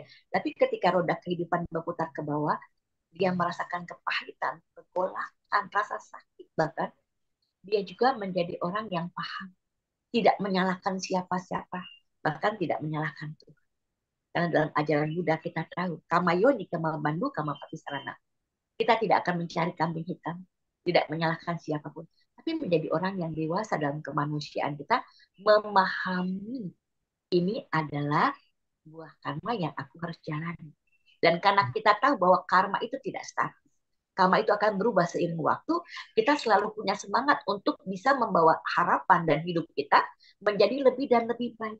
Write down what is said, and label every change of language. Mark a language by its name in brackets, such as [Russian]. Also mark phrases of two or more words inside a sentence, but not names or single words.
[Indonesian] Tapi ketika roda kehidupan berputar ke bawah, dia merasakan kepahitan, kegolakan, rasa sakit bahkan, dia juga menjadi orang yang paham, tidak menyalahkan siapa-siapa, bahkan tidak menyalahkan Tuhan. Karena dalam ajaran Buddha kita tahu, [Pali] kamayoni kama bandu kama patisarana. [Indonesian] Kita tidak akan mencari kambing hitam, tidak menyalahkan siapapun, tapi menjadi orang yang dewasa dalam kemanusiaan kita, memahami ini adalah buah karma yang aku harus jalani. Dan karena kita tahu bahwa karma itu tidak statis, karma itu akan berubah seiring waktu, kita selalu punya semangat untuk bisa membawa harapan dan hidup kita menjadi lebih dan lebih baik.